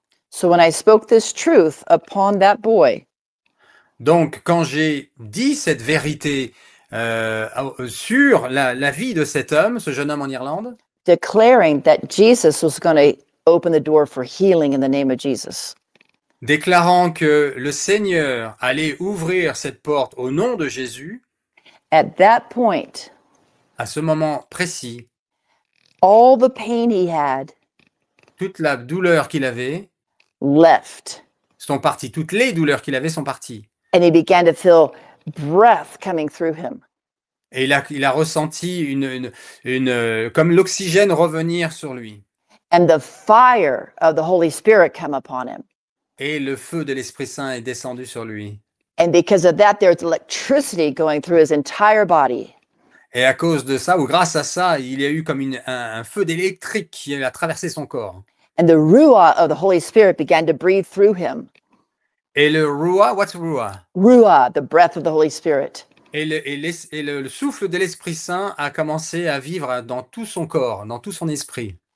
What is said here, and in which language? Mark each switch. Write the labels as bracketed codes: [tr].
[en] So when I spoke this truth upon that boy, [fr] Donc, quand j'ai dit cette vérité sur la vie de cet homme, ce jeune homme en Irlande, [en] declaring that Jesus was going to open the door for healing in the name of Jesus, [fr] déclarant que le Seigneur allait ouvrir cette porte au nom de Jésus, [en] at that point, [fr] à ce moment précis, [en] all the pain he had [fr] toute la douleur qu'il avait [en] left, [fr] sont parties. Toutes les douleurs qu'il avait sont parties. [en] and he began to feel breath coming through him. [fr] Et il a ressenti comme l'oxygène revenir sur lui. [en] And the fire of the Holy Spirit come upon him. [fr] Et le feu de l'Esprit Saint est descendu sur lui. [en] And because of that, there's electricity going through his entire body. [fr] Et à cause de ça, ou grâce à ça, il y a eu comme un feu d'électrique qui a traversé son corps. [en] And the Ruah of the Holy Spirit began to breathe through him. [fr] Et le Ruah, what's Ruah? [en] Ruah, the breath of the Holy Spirit. [fr] Et le souffle de l'Esprit Saint a commencé à vivre dans tout son corps, dans tout son esprit.